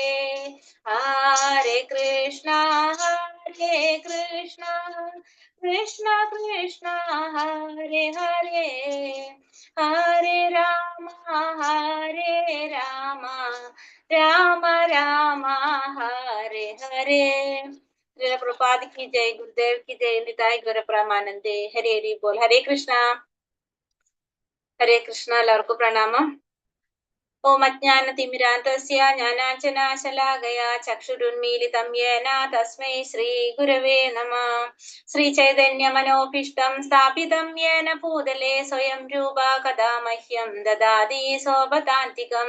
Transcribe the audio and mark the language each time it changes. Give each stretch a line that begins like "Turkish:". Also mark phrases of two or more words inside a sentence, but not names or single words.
Sanskrit: हरे कृष्णा कृष्ण कृष्ण हरे हरे हरे राम राम राम हरे हरे।
Hindi: प्रभुपाद की जय, गुरुदेव की जय, निताय गौर प्रमानंदे। हरे हरि बोल। हरे कृष्णा
Malayalam: എല്ലാവർക്കും പ്രണാമം.
Sanskrit: ॐ अज्ञानतिमिरान्तस्य ज्ञानाञ्जनशलाकया चक्षुरुन्मीलितं येन तस्मै श्रीगुरवे नमः. श्रीचैतन्यमनोभीष्टं स्थापितं येन भूतले स्वयं रूप कथा मह्यं ददाति स्वपदान्तिकम्.